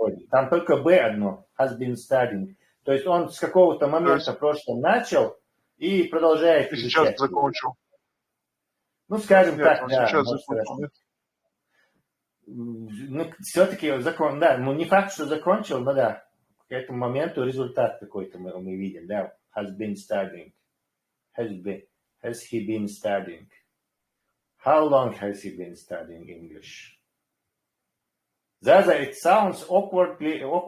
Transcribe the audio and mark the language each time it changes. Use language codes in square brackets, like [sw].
[ru] Там только B одно, [en] has been studying. [ru] То есть он с какого-то момента прошлого начал и продолжает изучать. Сейчас закончил. Ну, скажем Нет, так, он да. сейчас закончил. Ну, все-таки да, ну не факт, что закончил, но да, к этому моменту результат какой-то мы видим, да, [en] has been studying, has he been studying, how long has he been studying English? Zaza, it sounds awkwardly